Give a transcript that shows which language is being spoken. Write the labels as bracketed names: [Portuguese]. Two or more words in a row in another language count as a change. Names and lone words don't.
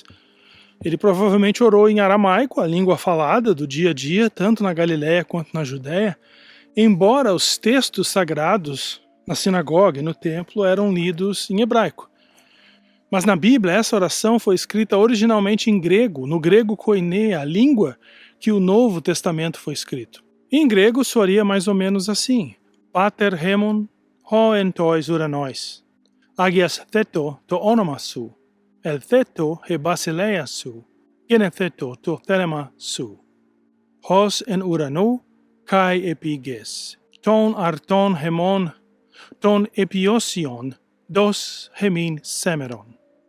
[Portuguese] Ele provavelmente orou em aramaico, a língua falada do dia a dia, tanto na Galiléia quanto na Judéia, embora os textos sagrados na sinagoga e no templo eram lidos em hebraico. Mas na Bíblia, essa oração foi escrita originalmente em grego, no grego koiné, a língua que o Novo Testamento foi escrito. Em grego soaria mais ou menos assim: [Greek] Πάτερ ἡμῶν ὁ ἐν τοῖς οὐρανοῖς, ἁγιασθήτω τὸ ὄνομά σου, ἐλθέτω ἡ βασιλεία σου, γενηθήτω τὸ θέλημά σου. Ὡς ἐν οὐρανῷ καὶ ἐπὶ γῆς, τὸν ἄρτον ἡμῶν, τὸν ἐπιούσιον, δὸς ἡμῖν σήμερον.